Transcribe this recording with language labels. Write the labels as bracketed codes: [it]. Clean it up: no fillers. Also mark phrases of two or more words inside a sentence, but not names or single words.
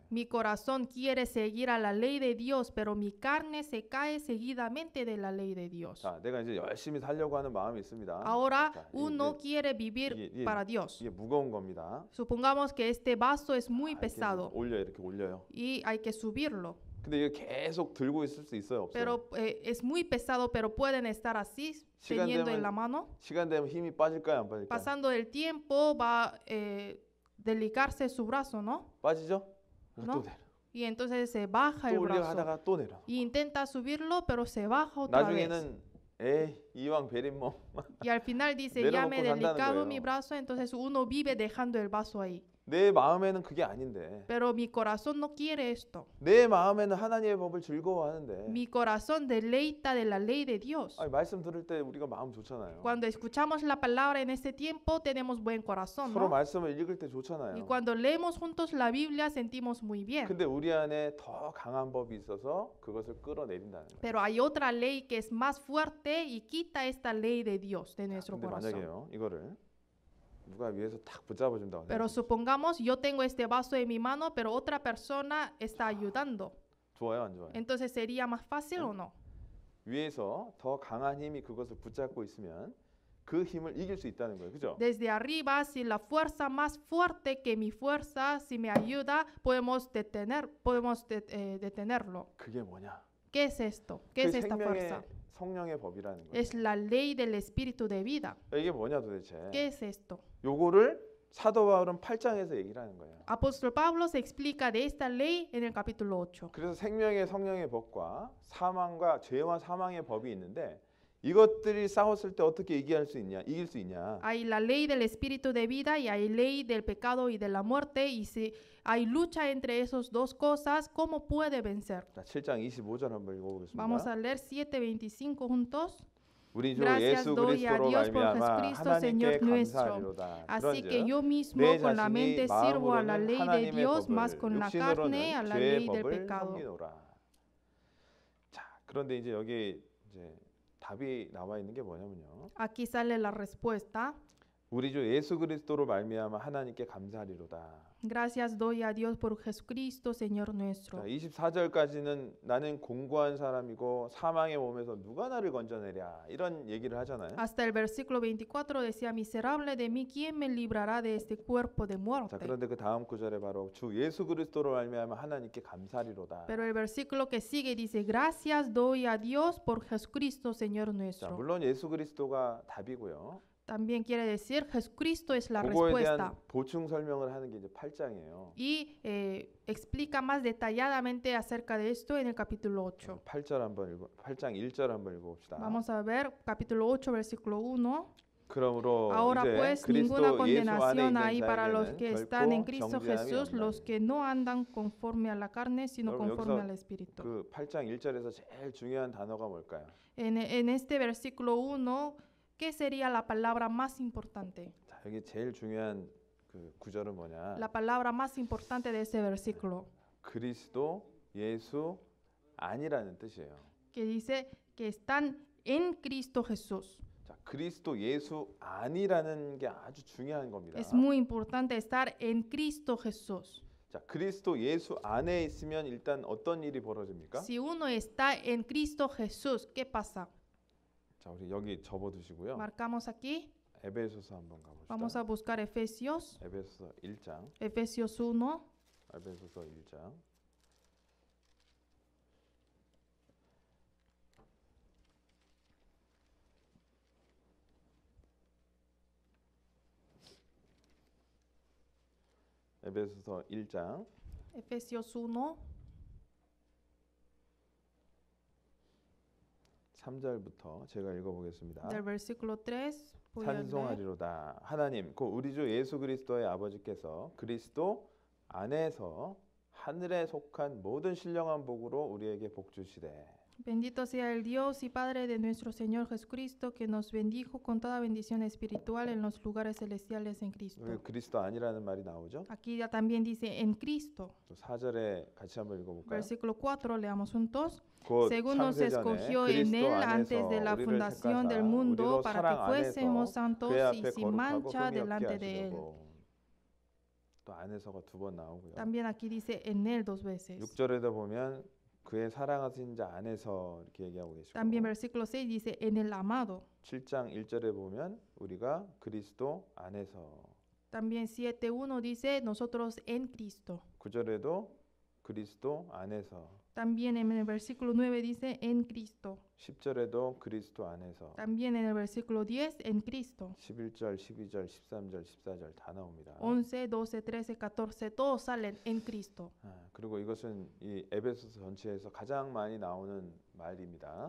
[es] Mi corazón quiere seguir a la ley de Dios, pero mi carne se cae seguidamente de la ley de Dios. [ko] 자, 내가 이제 열심히 살려고 하는 마음이 있습니다. [es] Ahora [ko] 자, [es] uno quiere vivir [ko] 이게 [es] para Dios. [ko] 이게 무거운 겁니다. [es] Supongamos que este vaso es muy [ko] 이렇게 [es] pesado [ko] 이렇게 올려요. [es] y hay que subirlo. [ko] 근데 이게 계속 들고 있을 수 있어요, 없어요? [es] Pero es muy pesado, pero pueden estar así, [ko] 시간 [es] teniendo en [ko] 되면- [es] la mano. [ko] 시간 되면 힘이 빠질까요, 안 빠질까요? [es] Pasando el tiempo va a delicarse su brazo, ¿no? [ko] 빠지죠? [es] ¿No? [ko] 또 내려. [es] Y entonces se baja [ko] 또 [es] el [ko] 올려 [es] brazo. [ko] 하다가 또 내려. [es] Y intenta subirlo, pero se baja otra vez. [ko] 나중에는 에이 이왕 베린몸 [es] Y al final dice, ya me he [ko] 내려놓고 산다는 [es] delicado [ko] 거예요. [es] mi brazo, entonces uno vive dejando el vaso ahí. [ko] 내 마음에는 그게 아닌데 [es] Pero mi corazón no quiere esto. [ko] 내 마음에는 하나님의 법을 즐거워하는데 [es] Mi corazón deleita de la ley de Dios. [ko] 아니, 말씀 들을 때 우리가 마음 좋잖아요. [es] Cuando escuchamos la palabra en este tiempo, tenemos buen corazón, [ko] 서로 [es] ¿no? [ko] 말씀을 읽을 때 [es] Y [ko] 좋잖아요. [es] cuando leemos juntos la Biblia, sentimos muy bien. [ko] 근데 우리 안에 더 강한 법이 있어서 그것을 끌어내린다는 거예요. [es] Pero hay otra ley que es más fuerte y quita esta ley de Dios de nuestro [ko] 근데 [es] corazón. [ko] 만약에요 이거를 누가 위에서 탁 붙잡아 준다고 [es] Pero [ko] 해요. [es] supongamos yo tengo este vaso en mi mano, pero otra persona está ayudando. [ko] 좋아요, 안 좋아요? [es] Entonces, ¿sería más fácil o no? [ko] 위에서 더 강한 힘이 그것을 붙잡고 있으면 그 힘을 이길 수 있다는 거예요. 그죠? [es] Desde arriba, si la fuerza más fuerte que mi fuerza, si me ayuda, podemos detenerlo. [ko] 그게 뭐냐? [es] ¿Qué es esto? ¿Qué [ko] 그 [es] es esta fuerza? [ko] 성령의 법이라는 거예요. [es] Es la ley del espíritu de vida. [ko] 이게 뭐냐 도대체? [es] ¿Qué es esto? [ko] 요거를 사도 바울은 8장에서 얘기를 하는 거예요. [es] Apóstol Pablo se explica de esta ley en el capítulo 8. [ko] 그래서 생명의 성령의 법과 사망과 죄와 사망의 법이 있는데 이것들이 싸웠을 때 어떻게 이길 수 있냐? [es] Hay la ley del espíritu de vida y hay ley del pecado y de la muerte. Y si hay lucha entre esas dos cosas, ¿cómo puede vencer? [ko] 자, 7장 25절 한번 읽어보겠습니다. [es] Vamos a leer 7:25 juntos. [ko] 우리 주 [es] Gracias [ko] 예수 [es] doy a [ko] 그리스도로 [es] Dios por [ko] 말미암아 [es] Jesucristo, [ko] 하나님께 [es] Señor nuestro. [ko] 감사하리로다. [es] Así que [ko] 그런즉 [es] yo mismo [ko] 내 [es] con la [ko] 자신이 [es] mente sirvo a la [ko] 마음으로는 [es] ley de [ko] 하나님의 [es] Dios, [ko] 법을, [es] más con la carne a [ko] 육신으로는 [es] la [ko] 죄의 [es] ley del [ko] 법을 [es] pecado. [ko] 섬기노라. 자, 그런데 이제 여기 이제 답이 나와 있는 게 뭐냐면요. [es] Aquí sale la respuesta. [ko] 우리 주 예수 그리스도로 말미암아 하나님께 감사하리로다. [es] Gracias doy a Dios por Jesucristo, Señor [ko] 자, [es] nuestro. [ko] 24절까지는 나는 공고한 사람이고 사망의 몸에서 누가 나를 건져내랴 이런 얘기를 하잖아요. [es] Hasta el versículo 24 decía, miserable de mí, ¿quién me librará de este cuerpo de [ko] 자, [es] muerte? [ko] 그런데 그 다음 구절에 바로 주 예수 그리스도로 말미암아 하나님께 감사하리로다. [es] Pero el versículo que sigue dice, gracias doy a Dios por Jesucristo, Señor [ko] 자, [es] nuestro. [ko] 물론 예수 그리스도가 답이고요. [es] También quiere decir, Jesucristo es la [ko] 그거에 [es] respuesta. [ko] 대한 보충 설명을 하는 게 이제 8장이에요. [es] Y explica más detalladamente acerca de esto en el capítulo 8. [ko] 8장 1절 한번 읽어봅시다. [es] Vamos a ver capítulo 8, versículo 1. [ko] 그러므로 [es] Ahora [ko] 이제 [es] pues [ko] 그리스도 [es] ninguna [ko] 예수 안에 [es] condenación [ko] 있는 [es] hay para los [ko] 자에게는 [es] que están en [ko] 결코 [es] Cristo [ko] 정죄함이 [es] Jesús, [ko] 없나니. [es] los que no andan conforme a la carne, sino [ko] 여러분, [es] conforme [ko] 여기서 [es] al Espíritu. [ko] 그 8장 1절에서 제일 중요한 단어가 뭘까요? [es] En este versículo 1, ¿qué sería la palabra más importante? [ko] 자, 여기 제일 중요한 그 구절은 뭐냐? [es] La palabra más importante de ese versículo, [ko] 그리스도 예수 아니라는 뜻이에요. [es] que dice que están en Cristo Jesús. [ko] 자, 그리스도 예수 아니라는 게 아주 중요한 겁니다. [es] Es muy importante estar en Cristo Jesús. [ko] 자, 그리스도 예수 안에 있으면 일단 어떤 일이 벌어집니까? [es] Si uno está en Cristo Jesús, ¿qué pasa? [ko] 자, 우리 여기 접어두시고요. [es] Marcamos aquí. [ko] 에베소서 한번 가봅시다. [es] Vamos a buscar Efesios, [ko] 에베소서 1장. [es] Efesios 1. [ko] 에베소서 1장. 에베소서 1장 [es] Efesios 1, [ko] 3절부터 제가 읽어보겠습니다. [es] del versículo 3. voy a leer. [ko] 찬송하리로다. 하나님, 곧 우리 주 예수 그리스도의 아버지께서 그리스도 안에서 하늘에 속한 모든 신령한 복으로 우리에게 복 주시되. [es] Bendito sea el Dios y Padre de nuestro Señor Jesucristo, que nos bendijo con toda bendición espiritual en los lugares celestiales en [ko] 여기 [es] Cristo. [ko] 그리스도 아니라는 말이 나오죠. [es] Aquí ya también dice en Cristo. [ko] 또 4절에 같이 한번 읽어볼까요? [es] Versículo 4, leamos juntos. [ko] 곧 [es] Según nos [ko] 창세전에 [es] escogió en [ko] 그리스도 [es] Él [ko] 안에서 [es] antes de la [ko] 우리를 [es] fundación del [ko] 택하사 [es] mundo [ko] 우리로 [es] para [ko] 사랑 [es] que [ko] 안에서 [es] fuésemos santos [ko] 그의 [es] y [ko] 앞에 [es] sin [ko] 거룩하고 [es] mancha [ko] 흠이 없게 [es] delante de Él. [ko] 하시려고. 또 안에서가 두 번 나오고요. [es] También aquí dice en Él 2 veces. [ko] 6절에도 보면 그의 사랑하신 자 안에서 이렇게 얘기하고 계시고 [es] También versículo 6 dice en el amado. [ko] 7장 1절에 보면 우리가 그리스도 안에서 [es] También 7:1 dice nosotros en Cristo. [ko] 9절에도 그리스도 안에서 [es] También en el versículo 9 dice en Cristo. [ko] 10절에도 그리스도 안에서 [es] También en el versículo 10 en Cristo. [ko] 11절, 12절, 13절, 14절 다 나옵니다. [es] 11, 12, 13, 14 todos salen en Cristo. [ko] 그리고 이것은 이 에베소서 전체에서 가장 많이 나오는 말입니다.